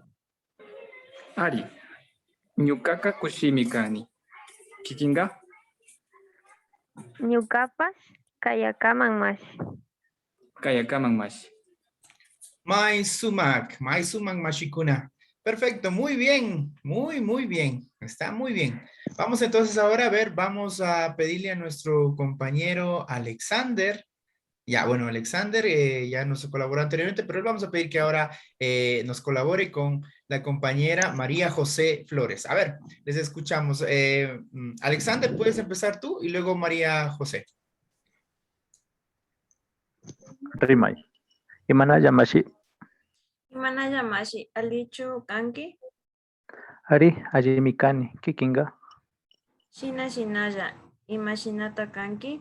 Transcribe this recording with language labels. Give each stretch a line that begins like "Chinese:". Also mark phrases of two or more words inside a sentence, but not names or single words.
Quechua: Ari, Nyukaka Kushimi Kani Kikinga, Ñukapash Kayakaman Mashi. Kayakaman Mashi. Maizumak Mashikuna.
Spanish: Perfecto, muy bien, muy bien. Está muy bien. Vamos entonces ahora a ver, vamos a pedirle a nuestro compañero Alexander. Ya, bueno, Alexander ya nos colaboró anteriormente, pero vamos a pedir que ahora nos colabore con la compañera María José Flores. A ver, les escuchamos. Alexander, puedes empezar tú y luego María José.
Quechua: Rimay. Imanayamashi, Imanayamashi, Alichu Kanki, Ari, Ajimi Kani Kikinga, Shina Shinaya, Imashinata Kanki,